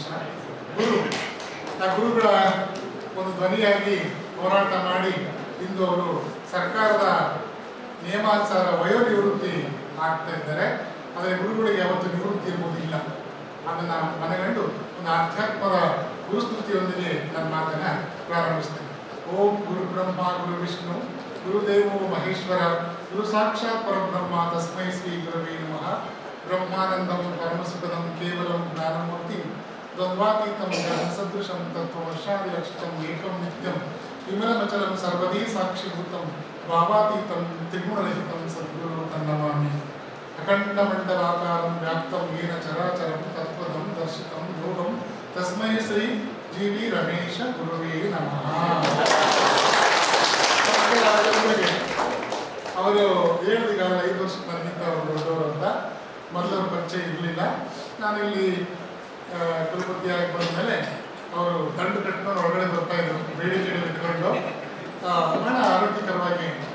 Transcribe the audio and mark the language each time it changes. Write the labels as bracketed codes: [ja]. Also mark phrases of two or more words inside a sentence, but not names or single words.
[kn] ಆ ಗುರುಗಳ ಒಂದು ಧ್ವನಿಯಾಗಿ ಹೋರಾಟ ಮಾಡಿ ಇಂದು ಅವರು ಸರ್ಕಾರದ ನಿಯಮಾನುಸಾರ ವಯೋನಿವೃತ್ತಿ ಆಗ್ತಾ ಇದ್ದಾರೆ. ಆದರೆ ಗುರುಗಳಿಗೆ ಯಾವತ್ತು ನಿವೃತ್ತಿ ಇರುವುದಿಲ್ಲ. ಅದನ್ನು ಮನಗಂಡು ಒಂದು ಆಧ್ಯಾತ್ಮದ ಗುರುಸ್ತುತಿಯೊಂದಿಗೆ ನನ್ನ ಮಾತನ್ನು ಪ್ರಾರಂಭಿಸ್ತೇನೆ. [sa] ಓಂ ಗುರು ಬ್ರಹ್ಮ ಗುರು ವಿಷ್ಣು ಗುರುದೇವೋ ಮಹೇಶ್ವರ ಗುರು ಸಾಕ್ಷಾತ್ ಪರಬ್ರಹ್ಮ ತಸ್ಮೈ ಶ್ರೀ ಗುರವೇ ನಮಃ. ಬ್ರಹ್ಮಾನಂದಂ ಪರಮಸುಖದಂ ಕೇವಲಂ ಜ್ಞಾನಮೂರ್ತಿ ದ್ವಂದ್ವಾತೀತಂ ಸದೃಶಂ ತತ್ವವರ್ಷಾದಿಲಕ್ಷಿತಂ ಏಕಂ ನಿತ್ಯಂ ವಿಮಲಮಚಲಂ ಸರ್ವದೀ ಸಾಕ್ಷಿಭೂತಂ ಭಾವಾತೀತಂ ತ್ರಿಗುಣರಹಿತಂ ಸದ್ಗುರು ತನ್ನಮಾಮಿ. ಅಖಂಡಮಂಡಲಾಕಾರಂ ವ್ಯಾಪ್ತಂ ಏನ ಚರಾಚರಂ ತತ್ವದಂ ದರ್ಶಿತಂ ಯೋಗಂ ತಸ್ಮೈ ಶ್ರೀ ಜಿ.ವಿ. ರಮೇಶ ಗುರುವೇ ನಮಃ. [kn] ಅವರು ಹೇಳಿದ 5 ವರ್ಷ ನನಗಿಂತ ಅವರು ದೊಡ್ಡವರು ಅಂತ. ಮೊದಲು ಪರಿಚಯ ಇರಲಿಲ್ಲ. ನಾನಿಲ್ಲಿ ಕುಲಪತಿಯಾಗಿ ಬಂದ ಮೇಲೆ ಅವರು ದಂಡು ಕಟ್ಕೊಂಡು ಹೊರಗಡೆ ಬರ್ತಾ ಇದ್ರು, ಬೇಡಿಕೆಗಳು ಇಟ್ಕೊಂಡು ಬಹಳ ಆರೋಗ್ಯಕರವಾಗಿ.